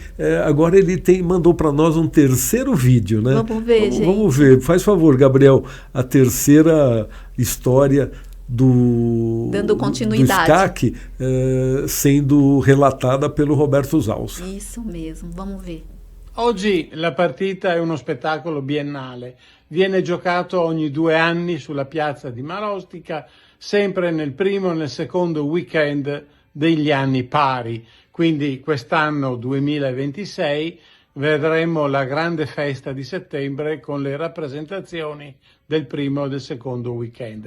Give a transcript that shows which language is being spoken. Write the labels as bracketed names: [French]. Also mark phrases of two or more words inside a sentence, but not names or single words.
[Portuguese] Agora ele mandou para nós um terceiro vídeo, né? Vamos ver, gente. Vamos ver. Faz favor, Gabriel, a terceira história dando continuidade. Do SCAC, sendo relatada pelo Roberto Zalsa. Isso mesmo, vamos ver. [Italian] Oggi la partita è uno spettacolo biennale, viene giocato ogni 2 anni sulla piazza di Marostica, sempre nel primo e nel secondo weekend degli anni pari, quindi quest'anno 2026 vedremo la grande festa di settembre con le rappresentazioni del primo e del secondo weekend.